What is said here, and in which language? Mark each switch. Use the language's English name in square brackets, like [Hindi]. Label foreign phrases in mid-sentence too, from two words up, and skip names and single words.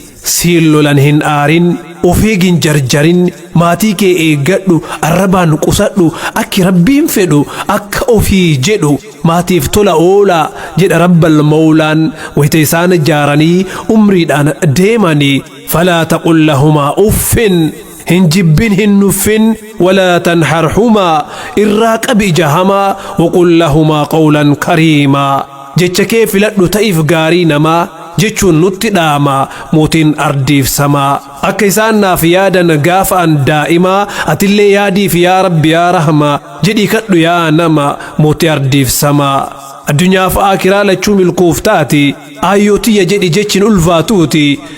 [Oromo] Siin lolan hin aarin, of eegin jarjarin, maatii kee eeggadhu, arrabaan qusadhu, akki Rabbiin fedhu, akka ofii jedhu, maatiif tola oolaa, jedha Rabbal Mawlaan, wayita isaan jaaranii umriidhaan deemanii. [Arabic] "فلا تقل لهما أف،" [Oromo] hin jibbin, hin nuffin. [Arabic] "ولا تنهرهما،" [Oromo] irraa qabi ija hamaa. [Arabic] "وقل لهما قولا كريما،" [Oromo] jecha kee filadhu ta'iif gaarii namaa jechuun nutti dhaama mootiin ardiif samaa. Akka isaan naaf yaadan gaafa an daa'imaa, atillee yaadiif yaa Rabbi yaa Rahma jedhii kadhu yaa nama mootii ardiif samaa. Addunyaaf aakiraa lachuu milkooftaati. "Aayyoo tiyya," jedhi jechiin ulfaatuuti.